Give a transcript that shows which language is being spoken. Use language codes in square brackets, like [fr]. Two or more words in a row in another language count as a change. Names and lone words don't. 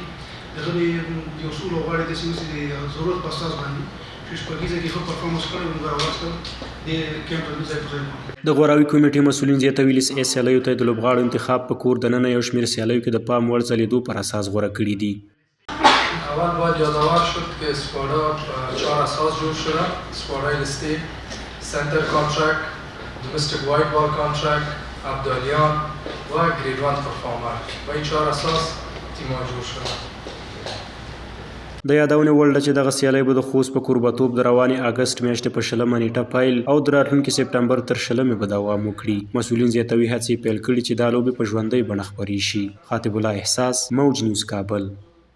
[ps] دغه یو څو لوبغاړي داسې اوس د ضرورت په اساس باندې چې شپږیزه کې ښه پرفارمنس کړی موږ راوستل د کیمپ ته ځای په ځای کړو. د غوراوي کمیټې مسؤلین زیاتوي لیسیا سیالیو ته د لوبغاړو انتخاب په کور دننه یو شمېر سیالیو کې د پام وړ ځلېدو پر اساس غوره کړي دي. [fa] اول باید یادآور شد که اسکوادا 4 اساس جور شده: اسکوادای لیستی، [en] centre contract, domestic white ball contract, [fa] عبدالیان و [en] grade 1 performer. [fa] با این 4 اساس تیم‌ها جور شده. [ps] د یادونې وړ ده چې دغه سیالۍ به د خوست په کوربهتوب د روانې اګست میاشتې په 20 نیټه پیل او د راتلونکي سپتمبر تر 20 به دوام وکړي. مسؤلین زیاتوي هڅې پیل کړي چې دا لوبې په ژوندۍ بڼه خپرې شي. خاطب الله احساس، موج نیوز کابل.